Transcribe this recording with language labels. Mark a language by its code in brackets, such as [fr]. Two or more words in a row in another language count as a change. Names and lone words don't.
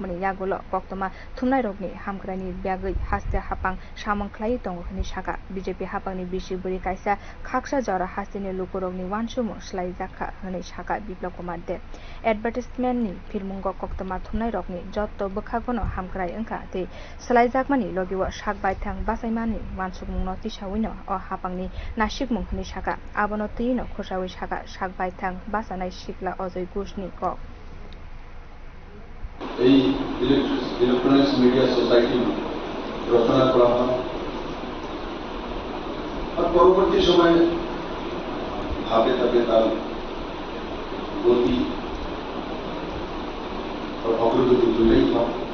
[trp] Mani Yagulo Koktuma Thumnai Rokni Hamkrani Byagui Haste Hapang Shamang Khlai Tongni Shaka BJP Hapangni Bishiburi Kaisa Khaksa Jara Hastini Lukurogni Wansumo Shlaijaka Hani Shaka Biplop Kumar Dev Advertisement ni Filmungo Koktuma Thumnai Rokni Joto Bukhagono Hamkrai Angka te Shlaijak Mani Logiwa Shak Baithang Basaimani Wansukmungno Tishawino o Hapangni Nashikmung Hani Shaka Abono Tino Khoshawi Shaka Shak Baithang Basanai Shikla Ozoi Gushni Kok [bn] এই [en] electronics media society [bn] রচনা করা হয় আর পরবর্তী সময়ে ধাপে ধাপে তার গতি [hi] और [bn] অগ্রগতি দুটোই হয়